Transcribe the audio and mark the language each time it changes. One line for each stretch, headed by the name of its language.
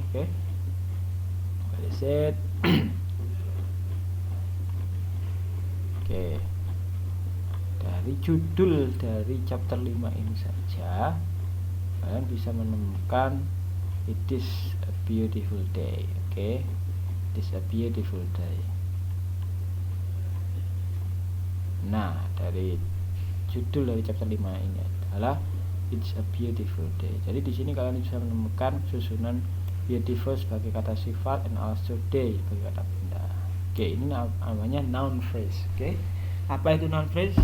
English: Oke, what is it?
Indonesian: Oke, dari judul dari chapter 5 ini saja kalian bisa menemukan
English: it is a beautiful day. Oke, it is a beautiful day.
Indonesian: Nah, dari judul dari chapter 5 ini adalah
English: it's a beautiful day.
Indonesian: Jadi di sini kalian bisa menemukan susunan beautiful sebagai kata sifat
English: and also
Indonesian: day sebagai kata benda. Oke, ini namanya noun phrase. Oke, apa itu noun phrase?